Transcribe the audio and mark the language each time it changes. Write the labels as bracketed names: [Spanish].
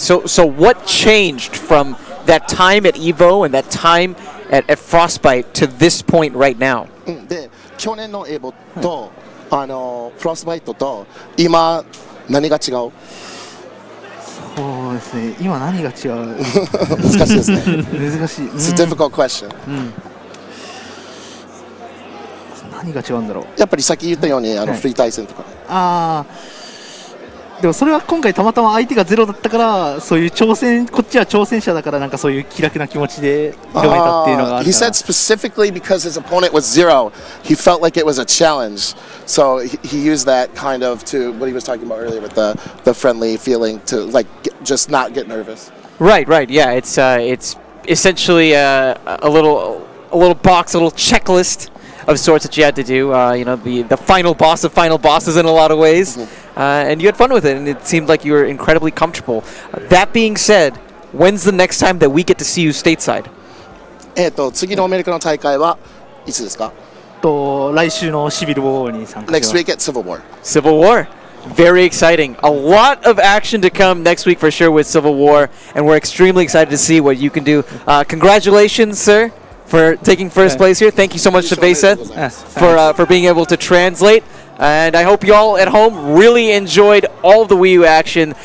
[English] So what changed from that time at Evo and that time at Frostbite to this point right now? [Japanese] で、去年のエボとフロストバイトと今何が違う？そうですね。今何が違う？難しいですね。難しい。 [English] It's a difficult question. [Japanese] 何が違うんだろう。やっぱりさっき言ったようにフリー対戦とか。でもそれは今回たまたま相手がゼロだったから、そういう挑戦、こっちは挑戦者だからなんかそういう気楽な気持ちで挑めたっていうのがある。 [English] He said specifically because his opponent was ZeRo, he felt like it was a challenge. So he used that kind of to what he was talking about earlier with the friendly feeling to like just not get nervous. Right, right. Yeah, it's essentially a little box, a little checklist of sorts that you had to do. You know, the final boss of final bosses in a lot of ways. And you had fun with it, and it seemed like you were incredibly comfortable. That being said, when's the next time that we get to see you stateside? [Japanese] 次のアメリカの大会はいつですか？来週のシビルウォーに参加します。 [English] Next week at Civil War. Civil War. Very exciting. A lot of action to come next week for sure with Civil War, and we're extremely excited to see what you can do. Congratulations, sir, for taking first place here. Thank you so much to Vayseth for being able to translate. And I hope you all at home really enjoyed all of the Wii U action.